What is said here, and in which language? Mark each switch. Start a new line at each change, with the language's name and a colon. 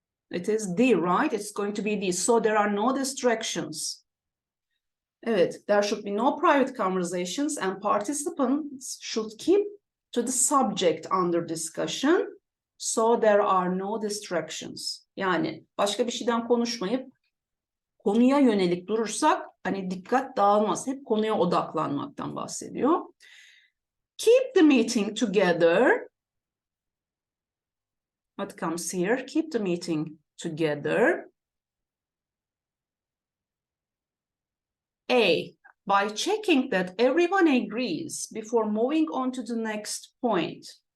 English: It is D, right? It's going to be D. So there are no distractions. Evet, there should be no private conversations and participants should keep to the subject under discussion. So there are no distractions.
Turkish: Yani başka bir şeyden konuşmayıp konuya yönelik durursak hani dikkat dağılmaz. Hep konuya odaklanmaktan bahsediyor.
English: Keep the meeting together. What comes here? Keep the meeting together. A, by checking that everyone agrees before moving on to the next point.